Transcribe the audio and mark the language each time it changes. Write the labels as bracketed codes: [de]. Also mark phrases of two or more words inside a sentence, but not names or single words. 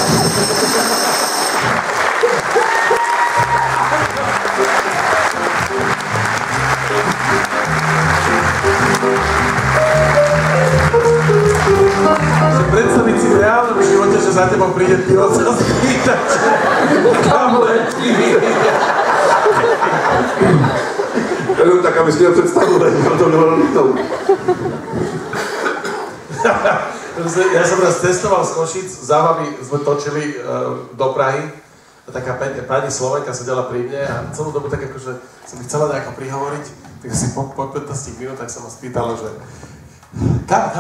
[sk] Predstaviť si v reálnom živote, že za tebou príde pilot sa spýtať, kam letí. [cs] Jenom tak, abys měl představu, tak to bylo lítou. [sk] Ja som raz cestoval z Košíc, z Zábavy sme točili do Prahy a taká pani Slovenka sedela pri mne a celú dobu tak akože som mi chcela nejako prihovoriť, tak asi po 15 minútach sa ma spýtala, že kam?